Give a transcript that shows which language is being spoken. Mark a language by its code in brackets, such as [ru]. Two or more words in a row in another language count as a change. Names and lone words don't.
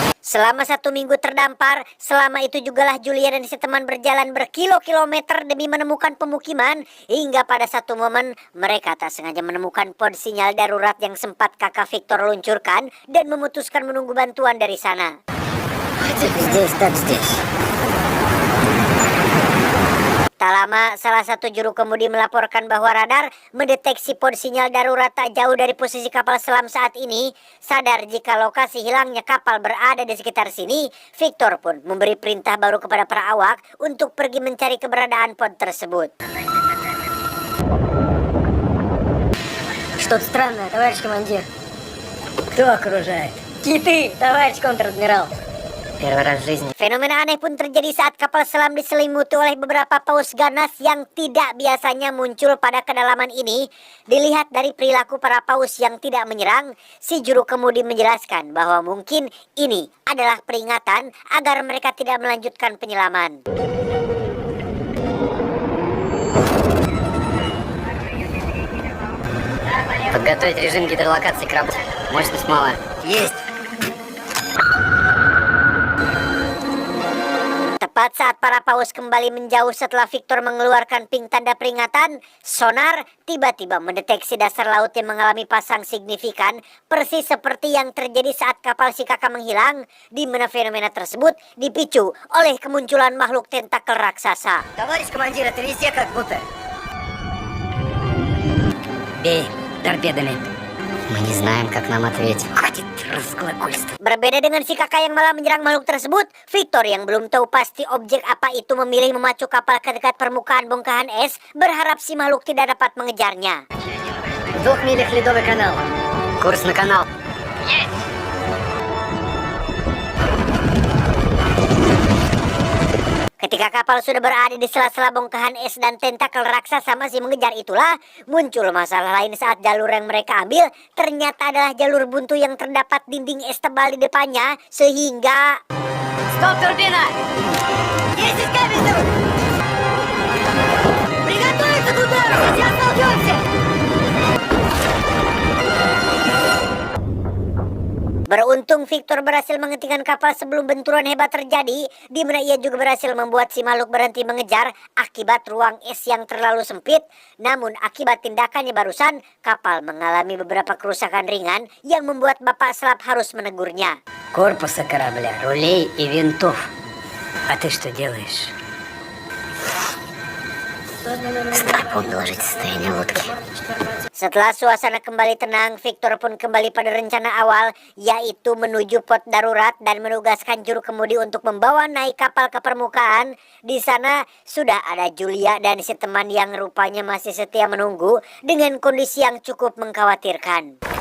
[id] Selama 1 minggu terdampar, selama itu jugalah Julia dan si teman berjalan berkilo-kilometer demi menemukan pemukiman, hingga pada satu momen mereka tak sengaja menemukan pod sinyal darurat yang sempat kakak Victor luncurkan dan memutuskan menunggu bantuan dari sana. [ru] Здесь, так здесь. [id] Tak lama, salah satu juru kemudi melaporkan bahwa radar mendeteksi pod sinyal darurat tak jauh dari posisi kapal selam saat ini. Sadar jika lokasi hilangnya kapal berada di sekitar sini, Victor pun memberi perintah baru kepada para awak untuk pergi mencari keberadaan pod tersebut. [ru] Что-то странное, товарищ командир. Кто окружает? Киты, товарищ контр-адмирал. Первый раз в жизни. [id] Fenomena aneh pun terjadi saat kapal selam diselimuti oleh beberapa paus ganas yang tidak biasanya muncul pada kedalaman ini. Dilihat dari perilaku para paus yang tidak menyerang, si juru kemudi menjelaskan bahwa mungkin ini adalah peringatan agar mereka tidak melanjutkan penyelaman. [ru] Подготовить режим гидролокации к работе. Мощность мало. Есть. [id] Tepat saat para paus kembali menjauh setelah Victor mengeluarkan ping tanda peringatan, sonar tiba-tiba mendeteksi dasar laut yang mengalami pasang signifikan, persis seperti yang terjadi saat kapal si kakak menghilang, di mana fenomena tersebut dipicu oleh kemunculan makhluk tentakel raksasa. [ru] Товарищ командир, это везде как будто. Бей торпедами. Мы не знаем, как нам ответить. Хватит разглагольствовать. [id] Berbeda dengan si kakak yang malah menyerang makhluk tersebut, Victor yang belum tahu pasti objek apa itu memilih memacu kapal ke dekat permukaan bongkahan es, berharap si makhluk tidak dapat mengejarnya. [ru] В 2 милях ледовый канал. Курс на канал. Есть. [id] Ketika kapal sudah berada di sela-sela bongkahan es dan tentakel raksasa masih mengejar itulah, muncul masalah lain saat jalur yang mereka ambil ternyata adalah jalur buntu yang terdapat dinding es tebal di depannya, sehingga... [ru] Стоп, турбина! 10 кабель! Приготовиться к удару! Сейчас столкнемся! [id] Beruntung Victor berhasil menghentikan kapal sebelum benturan hebat terjadi, di mana ia juga berhasil membuat si makhluk berhenti mengejar akibat ruang es yang terlalu sempit. Namun akibat tindakannya barusan, kapal mengalami beberapa kerusakan ringan yang membuat bapak selam harus menegurnya. [ru] Корпуса корабля, рулей и винтов. А ты что делаешь? Снайпом доложить состояние лодки. [id] Setelah suasana kembali tenang, Victor pun kembali pada rencana awal, yaitu menuju pot darurat dan menugaskan juru kemudi untuk membawa naik kapal ke permukaan. Di sana sudah ada Julia dan si teman yang rupanya masih setia menunggu dengan kondisi yang cukup mengkhawatirkan.